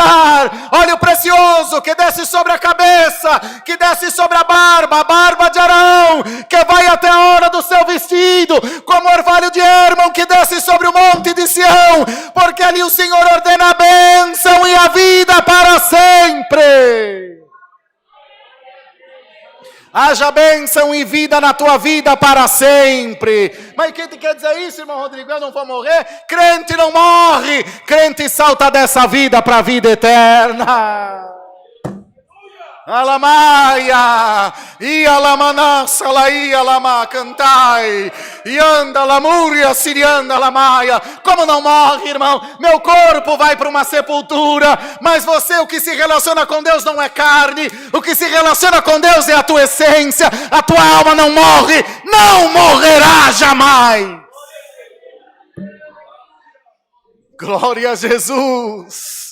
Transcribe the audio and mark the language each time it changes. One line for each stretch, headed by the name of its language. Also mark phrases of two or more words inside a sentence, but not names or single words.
Portuguese: Óleo precioso que desce sobre a cabeça, que desce sobre a barba de Arão, que vai até a hora do seu vestido, como orvalho de Hermon que desce sobre o monte de Sião, porque ali o Senhor ordena a bênção e a vida para sempre. Haja bênção e vida na tua vida para sempre. Mas quem te quer dizer isso, irmão Rodrigo? Eu não vou morrer? Crente não morre. Crente salta dessa vida para a vida eterna. Alamaia, ialamanaça, laia, lama, cantai, e anda, lamúria, sirianda, lamaia. Como não morre, irmão? Meu corpo vai para uma sepultura, mas você, o que se relaciona com Deus não é carne, o que se relaciona com Deus é a tua essência. A tua alma não morre, não morrerá jamais. Glória a Jesus.